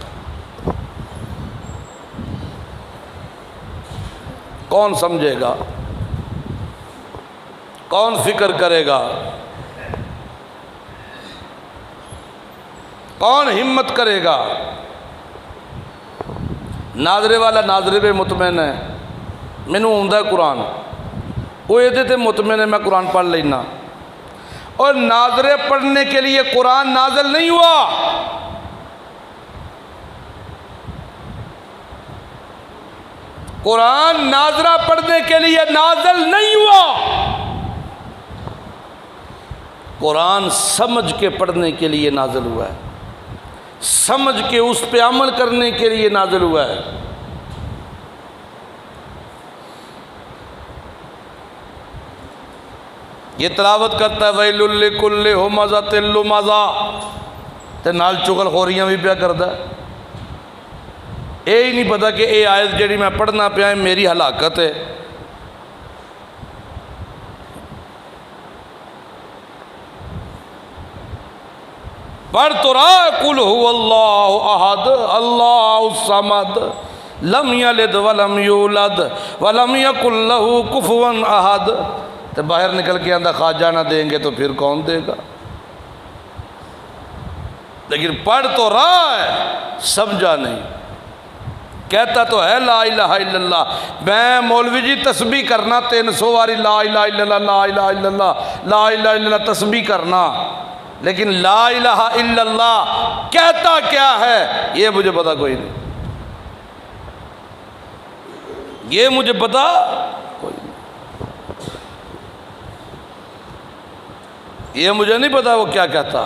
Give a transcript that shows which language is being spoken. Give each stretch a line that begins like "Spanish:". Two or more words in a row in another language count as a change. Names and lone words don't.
Urdu: کون سمجھے گا؟ کون فکر کرے گا؟ کون ہمت کرے گا؟ ناظرے والا ناظرے پہ مطمئن ہے،
Punjabi: مینوں آوندا ہے قرآن، وہ یہ تے مطمئن ہے میں قرآن پڑھ لینا،
Urdu: اور ناظرے پڑھنے کے لیے قرآن نازل نہیں ہوا، قرآن ناظرہ پڑھنے کے لیے نازل نہیں ہوا، قرآن سمجھ کے پڑھنے کے لیے نازل ہوا ہے، سمجھ کے اس پہ عمل کرنے کے لیے نازل ہوا ہے۔ یہ تلاوت کرتا ہے
Arabic: ویل لکل ہمزۃ لمزہ،
Punjabi: تے نال چغل خوریاں بھی پیا کرتا ہے، اے ہی نہیں پتا کہ اے آیت جڑی میں پڑھنا پیا ہے میری ہلاکت ہے۔
Urdu: پڑھ تو رہا
Arabic: قل هو اللہ احد اللہ الصمد لم یلد ولم یولد ولم یکن لہ کفوا احد،
Urdu: تو باہر نکل کے آندہ خواجہ نہ دیں گے تو پھر کون دے گا؟ لیکن پڑھ تو رہا ہے، سمجھا نہیں، کہتا تو ہے
Arabic: لا الہ الا اللہ،
Urdu: میں مولوی جی تسبیح کرنا 300 واری
Arabic: لا الہ الا اللہ لا الہ الا اللہ لا الہ الا اللہ
Urdu: تسبیح کرنا، لیکن
Arabic: لا الہ الا اللہ
Urdu: کہتا کیا ہے یہ مجھے پتا کوئی نہیں، یہ مجھے پتا کوئی نہیں، یہ مجھے نہیں پتا وہ کیا کہتا۔